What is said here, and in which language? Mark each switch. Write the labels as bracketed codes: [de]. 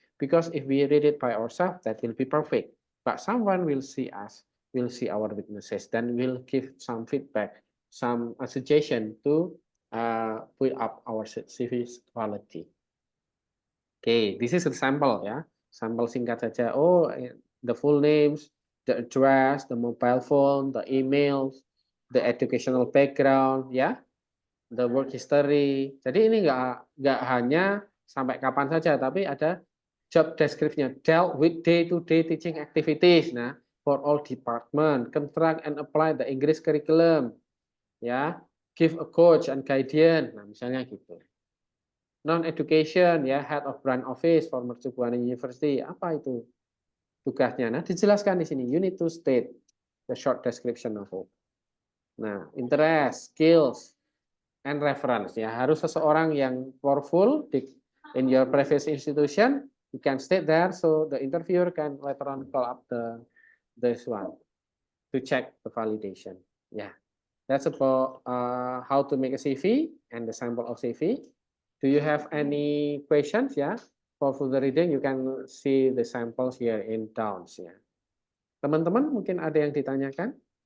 [en] Because if we read it by ourselves, that will be perfect. But someone will see us, will see our weaknesses, then will give some feedback, some suggestion to put up our CV's quality. Okay, this is a sample ya. [id] Sampel singkat saja. [en] Oh, the full names, the address, the mobile phone, the emails, the educational background, ya, the work history. [id] Jadi ini nggak hanya sampai kapan saja, tapi ada job description-nya. [en] Dealt with day-to-day teaching activities. Nah, for all department, contract and apply the English curriculum. Ya, give a coach and guidance. [id] Nah, misalnya gitu. [en] Non-education, ya, head of brand office for Mercubuana University. [id] Apa itu tugasnya? Nah, dijelaskan di sini. [en] You need to state the short description of it. Nah, interest, skills, and reference. [id] Ya, harus seseorang yang [en] powerful in your previous institution. You can state there so the interviewer can later on call up this one to check the validation. Yeah, that's about how to make a CV and the sample of CV. Do you have any questions? Yeah, for further reading you can see the samples here in downs. [id] Ya, teman-teman mungkin ada yang ditanyakan?